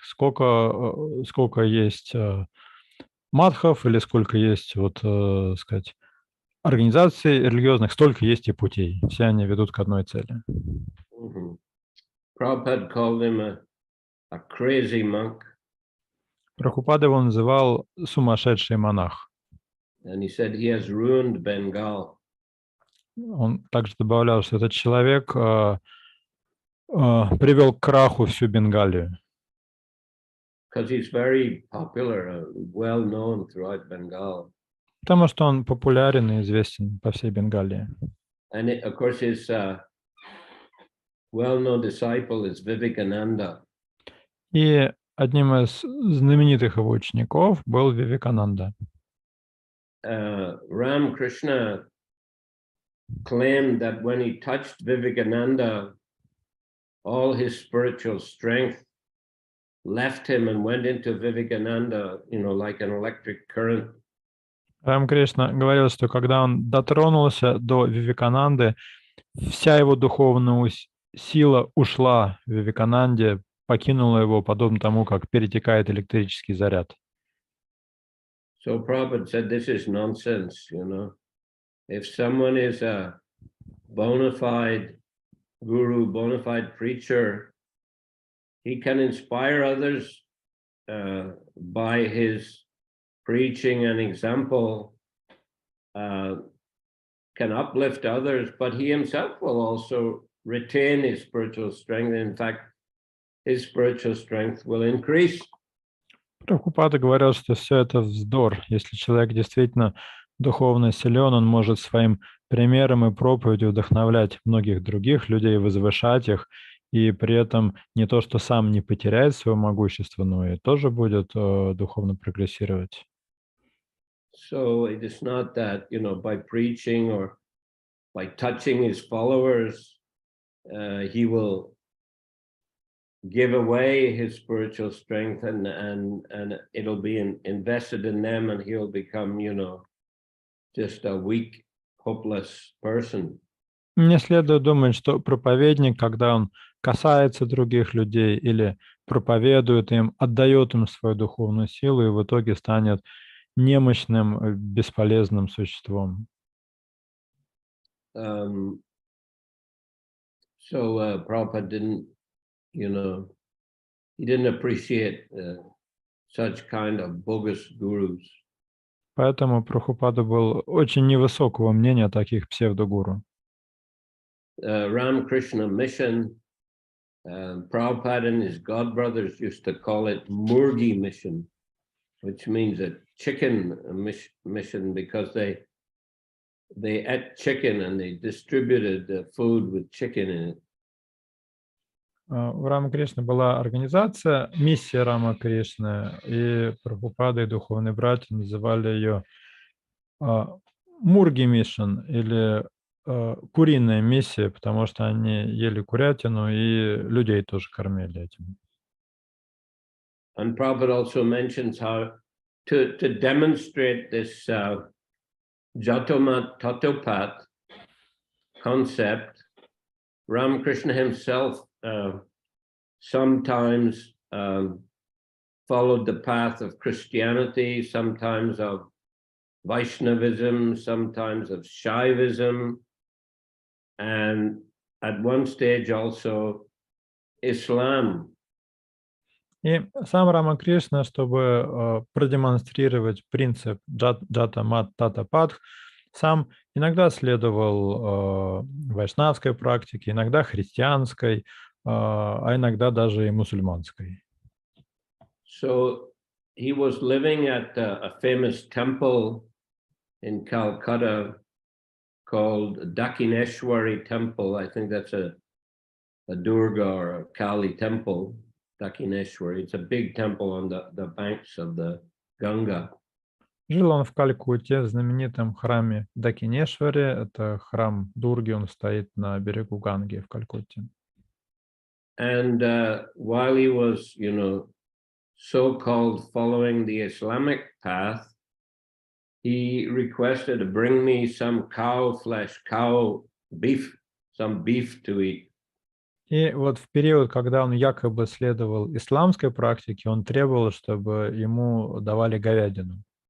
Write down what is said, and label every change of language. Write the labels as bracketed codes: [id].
[ru] Сколько есть матхов или сколько есть, сказать, организаций религиозных, столько есть и путей. Все они ведут к одной цели. [en] Prabhupada called him a crazy monk. [ru] Прабхупада его называл сумасшедший монах. [en] And he said he has ruined Bengal. [ru] Он также добавлял, что этот человек привел к краху всю Бенгалию. [en] Because he's very popular, well known throughout Bengal. [ru] Потому что он популярен и известен по всей Бенгалии. [en] And of course, his well-known disciple is Vivekananda. [ru] И одним из знаменитых его учеников был Вивекананда. [en] Ram Krishna claimed that when he touched Vivekananda, all his spiritual strength left him and went into Vivekananda, like an electric current. [ru] Рам Кришна говорил, что когда он дотронулся до Вивекананды, вся его духовная сила ушла в Вивекананде, покинула его, подобно тому, как перетекает электрический заряд. [en] So Prabhupada said, this is nonsense, If someone is a bona fide guru, bona fide preacher, he can inspire others by his preaching and example, can uplift others, but he himself will also retain his spiritual strength. In fact, his spiritual strength will increase. [ru] Прабхупада говорил, что все это вздор. Если человек действительно духовно силен, он может своим примером и проповедью вдохновлять многих других людей, возвышать их, и при этом не то, что сам не потеряет свое могущество, но и тоже будет духовно прогрессировать. [en] So it is not that, by preaching or by touching his followers, he will give away his spiritual strength and it'll be invested in them and he'll become, just a weak, hopeless person. [ru] Не следует думать, что проповедник, когда он касается других людей или проповедует им, отдает им свою духовную силу и в итоге станет немощным, бесполезным существом. [en] So Prabhupada didn't, he didn't appreciate such kind of bogus gurus. [ru] Поэтому Прабхупада был очень невысокого мнения о таких псевдогуру. [en] Ramakrishna mission, Prabhupada and his godbrothers used to call it Murgi mission, which means a chicken mission, because they ate chicken and they distributed the food with chicken in it. [ru] У Рамакришны была организация, миссия Рамакришны, и Прабхупада и духовные братья называли ее Мурги Мишн или куриная миссия, потому что они ели курятину и людей тоже кормили этим. [en] And Prabhupada also mentions how to demonstrate this Jatomat Tatopat concept, Ramakrishna himself sometimes followed the path of Christianity, sometimes of Vaishnavism, sometimes of Shaivism, and at one stage also Islam. [ru] И сам Рамакришна, чтобы продемонстрировать принцип джата мат тата падх, сам иногда следовал вайшнавской практике, иногда христианской, а иногда даже и мусульманской. [en] So he was living at a famous temple in Calcutta called Dakineshwari Temple. I think that's a Durga or a Kali temple, Dakineshwari. It's a big temple on the banks of the Ganga. [ru] Жил он в Калькутте, в знаменитом храме Дакинешвари. Это храм Дурги, он стоит на берегу Ганги в Калькутте. [en] And while he was, so-called following the Islamic path, he requested to bring me some cow flesh, cow beef, some beef to eat. [ru] И вот в период, когда он якобы следовал исламской практике, он требовал, чтобы ему давали говядину.